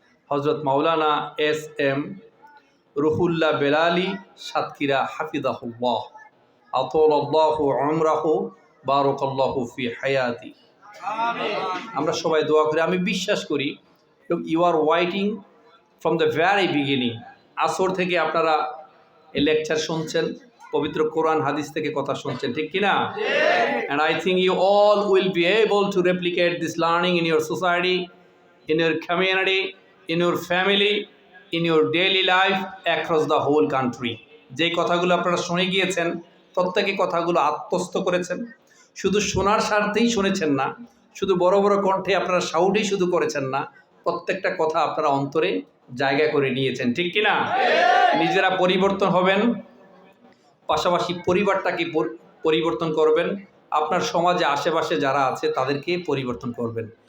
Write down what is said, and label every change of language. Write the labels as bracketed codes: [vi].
[bn] হজরত মাওলানা এস.এম. রুহুল্লাহ বেলালি সাতক্ষীরা হাফিজাহুল্লাহ [ar] আতালাল্লাহু উমরাহু বারাকাল্লাহু ফি হায়াতি। [bn] আমরা সবাই দোয়া করি। আমি বিশ্বাস করি [en] You are waiting from the very beginning. [bn] আসর থেকে আপনারা এই লেকচার শুনছেন, পবিত্র কোরআন হাদিস থেকে কথা শুনছেন, ঠিক কিনা? [en] And I think you all will be able to replicate this learning in your society, in your community, in your family, in your daily life across the whole country. [bn] যে কথাগুলো আপনারা শুনে গিয়েছেন, প্রত্যেকে কথাগুলো আত্মস্থ করেছেন। শুধু শোনার স্বার্থেই শুনেছেন না, শুধু বড় বড় কণ্ঠে আপনারা সাউটেই শুধু করেছেন না, প্রত্যেকটা কথা আপনারা অন্তরে জায়গা করে নিয়েছেন, ঠিক কিনা? নিজেরা পরিবর্তন হবেন, পাশাপাশি পরিবারটাকে পরিবর্তন করবেন, আপনার সমাজে আশেপাশে যারা আছে তাদেরকে পরিবর্তন করবেন।